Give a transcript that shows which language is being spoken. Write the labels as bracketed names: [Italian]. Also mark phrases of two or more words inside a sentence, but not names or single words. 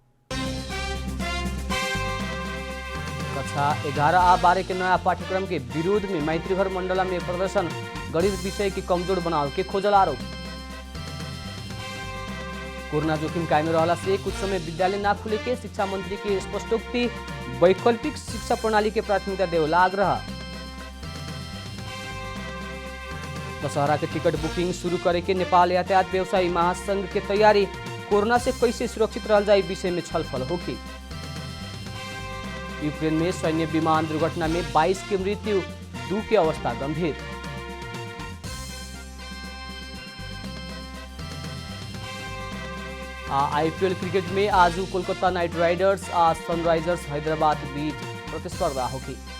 [Maithili] कक्षा 11A-12 के नया पाठ्यक्रम के विरोध में मैत्रीघर मंडला में प्रदर्शन। गणित विषय की कमजोर बनाव के खोजल आरोप। कोरोना जोखिम कायम रहला से कुछ समय विद्यालय ना खुले के शिक्षा मंत्री के स्पष्टोक्ति। वैकल्पिक शिक्षा प्रणाली के प्राथमिकता देवला आग्रह। दशहरा के टिकट बुकिंग शुरू करे के नेपाल यातायात व्यवसायी महासंघ के तैयारी। कोरोना से कैसे सुरक्षित रहल जाए विषय में छलफल होगी। यूक्रेन में सैन्य विमान दुर्घटना में 22 की मृत्यु, 2 की अवस्था गंभीर। IPL क्रिकेट में आज कोलकाता नाइट राइडर्स और सनराइजर्स हैदराबाद बीच प्रतिस्पर्धा होगी।